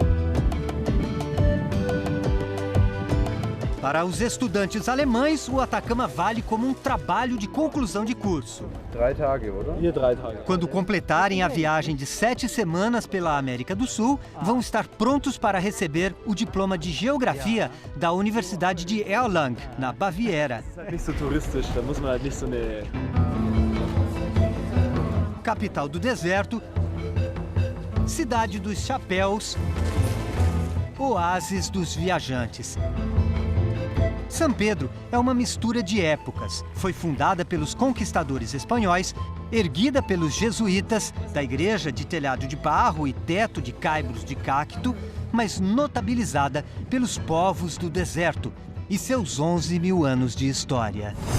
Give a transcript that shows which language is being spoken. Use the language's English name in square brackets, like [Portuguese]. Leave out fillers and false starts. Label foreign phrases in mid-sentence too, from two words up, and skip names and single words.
[Portuguese] Para os estudantes alemães, o Atacama vale como um trabalho de conclusão de curso. [German] 3 Tage, oder? Hier 3 Tage. [Portuguese] Quando completarem a viagem de 7 semanas pela América do Sul, vão estar prontos para receber o diploma de Geografia da Universidade de Erlangen, na Baviera. [German] Nicht so touristisch, da muss man halt nicht so eine... [Portuguese] Capital do deserto, cidade dos chapéus, oásis dos viajantes. São Pedro é uma mistura de épocas. Foi fundada pelos conquistadores espanhóis, erguida pelos jesuítas, da igreja de telhado de barro e teto de caibros de cacto, mas notabilizada pelos povos do deserto e seus 11 mil anos de história.